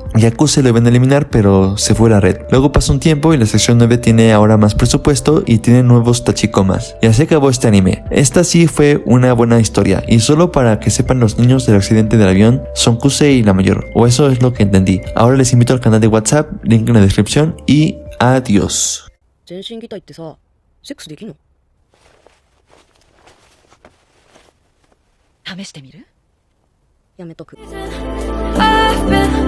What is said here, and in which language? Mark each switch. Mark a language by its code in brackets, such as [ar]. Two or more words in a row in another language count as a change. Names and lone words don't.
[es] Y a Kuse lo iban a eliminar, pero se fue a la red. Luego pasó un tiempo y la sección 9 tiene ahora más presupuesto y tiene nuevos Tachikomas. Y así acabó este anime. Esta sí fue una buena historia, y solo para que sepan los niños del accidente del avión son Kuse y la mayor, o eso es lo que entendí. Ahora les invito al canal de WhatsApp, link en la descripción, y adiós. [ja] 全身擬態ってさ、セックスできんの？試してみる？やめとく。